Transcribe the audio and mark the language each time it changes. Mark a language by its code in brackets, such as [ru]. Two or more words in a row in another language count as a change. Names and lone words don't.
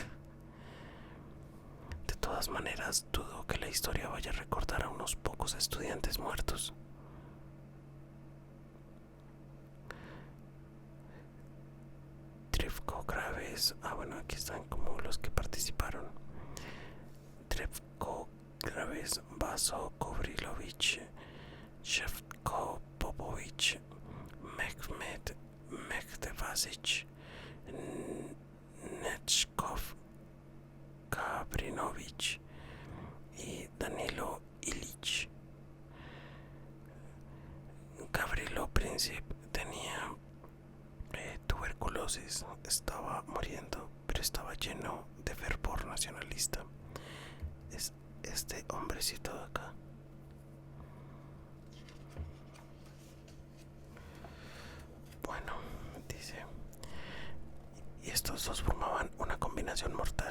[es] De todas maneras, dudo que la historia vaya a recordar a unos pocos estudiantes muertos. Trifko Graves, bueno, aquí están como los que participaron. Trifko Graves, Vaso Kovrilović, Shevko Popović, Mehmet Mehdevasić, Nechkov Kabrinović y Danilo Ilić. Gavrilo Princip tenía tuberculosis, estaba muriendo, pero estaba lleno de fervor nacionalista. Es este hombrecito de acá. Bueno, dice, y estos dos formaban una combinación mortal.